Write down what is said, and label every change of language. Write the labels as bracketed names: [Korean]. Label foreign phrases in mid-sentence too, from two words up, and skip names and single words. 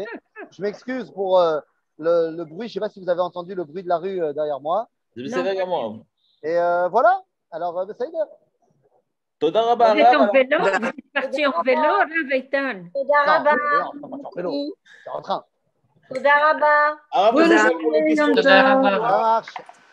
[French] Je m'excuse pour le bruit, je ne sais pas si vous avez entendu le bruit de la rue derrière moi. C'est vrai à moi. Et voilà, alors ça y est. [Hebrew] תודה רבה, [French] Vous êtes en vélo? Vous êtes parti en vélo, Rav Eitan? [Hebrew] תודה רבה. [French] Non, en vélo, c'est en train. [Hebrew] תודה רבה. [French] Arabe, Bonne c'est ça pour les journée, questions. [Hebrew] Yom תודה Tov. רבה. [French] Ça marche.